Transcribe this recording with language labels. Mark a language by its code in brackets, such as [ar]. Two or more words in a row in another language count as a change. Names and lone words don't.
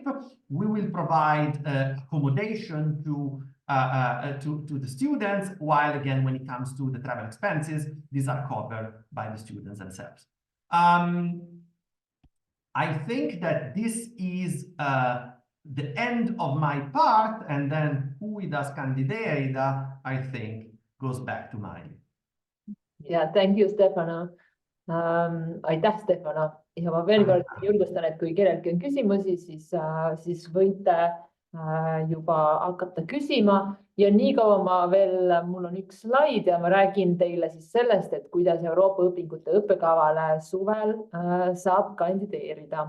[en] We will provide accommodation to the students, while again, when it comes to the travel expenses, these are covered by the students themselves. I think that this is the end of my part, and then Huvidas Candideida, I think, goes back to Maili. Yeah, thank you, [et] Stefano. Aitäh, Stefano. Ja ma veel kord julgustan, et kui kellelgi on küsimusi, siis võite juba hakata küsima. Ja nii kaua mul on üks slaid ja ma räägin teile siis sellest, et kuidas Euroopa õpingute õppekavale suvel saab kandideerida.